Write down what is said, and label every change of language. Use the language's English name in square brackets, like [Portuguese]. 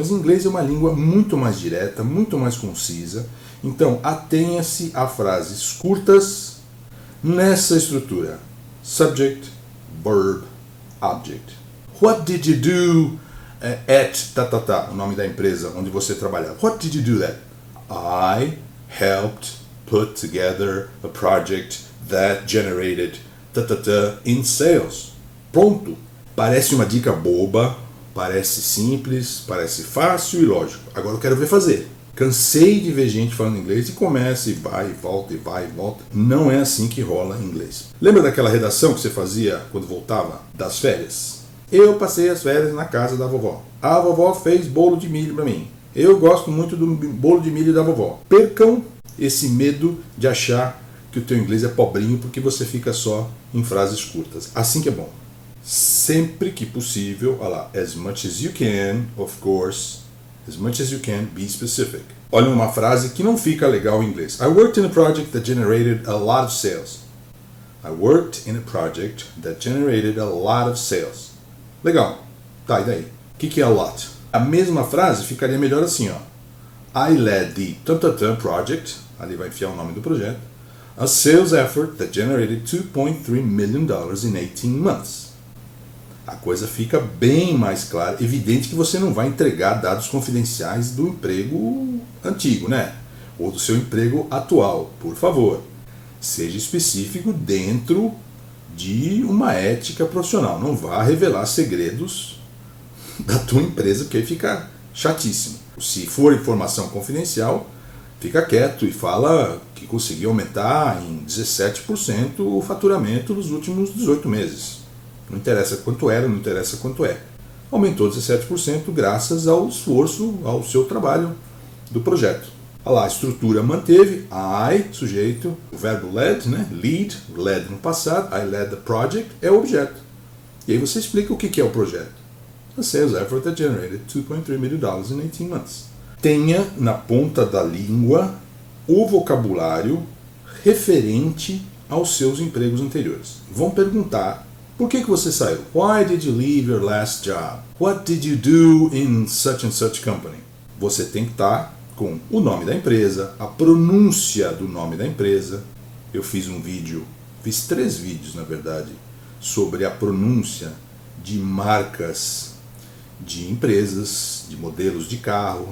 [Portuguese] Mas em inglês é uma língua muito mais direta, muito mais concisa. Então atenha-se a frases curtas nessa estrutura. [English] Subject, verb, object. What did you do at [Portuguese] o nome da empresa onde você trabalhava? [English] What did you do that? I helped put together a project that generated in sales. Pronto. [Portuguese] Parece uma dica boba, parece simples, parece fácil e lógico. Agora eu quero ver fazer. Cansei de ver gente falando inglês e começa e vai e volta e vai e volta. Não é assim que rola em inglês. Lembra daquela redação que você fazia quando voltava das férias? Eu passei as férias na casa da vovó. A vovó fez bolo de milho para mim. Eu gosto muito do bolo de milho da vovó. Percam esse medo de achar que o teu inglês é pobrinho porque você fica só em frases curtas. Assim que é bom. Sempre que possível, olha lá, [English] as much as you can, of course, as much as you can, be specific. [Portuguese] Olha uma frase que não fica legal em inglês. [English] I worked in a project that generated a lot of sales. I worked in a project that generated a lot of sales. [Portuguese] Legal. Tá, e daí? O que é a lot? A mesma frase ficaria melhor assim, ó. [English] I led the project, [Portuguese] ali vai enfiar o nome do projeto, [English] a sales effort that generated $2.3 million in 18 months. [Portuguese] A coisa fica bem mais clara, evidente que você não vai entregar dados confidenciais do emprego antigo, né? Ou do seu emprego atual, por favor. Seja específico dentro de uma ética profissional. Não vá revelar segredos da tua empresa, porque aí fica chatíssimo. Se for informação confidencial, fica quieto e fala que conseguiu aumentar em 17% o faturamento nos últimos 18 meses. Não interessa quanto era, não interessa quanto é. Aumentou 17% graças ao esforço, ao seu trabalho do projeto. Olha lá, a estrutura manteve, I, sujeito, o verbo led, né? [English] Lead, led [Portuguese] no passado, [English] I led the project, [Portuguese] é o objeto. E aí você explica o que é o projeto. [English] A sales effort that generated $2.3 million in 18 months. [Portuguese] Tenha na ponta da língua o vocabulário referente aos seus empregos anteriores. Vão perguntar: por que você saiu? [English] Why did you leave your last job? What did you do in such and such company? [Portuguese] Você tem que estar com o nome da empresa, a pronúncia do nome da empresa. Eu fiz 3 vídeos na verdade, sobre a pronúncia de marcas de empresas, de modelos de carro.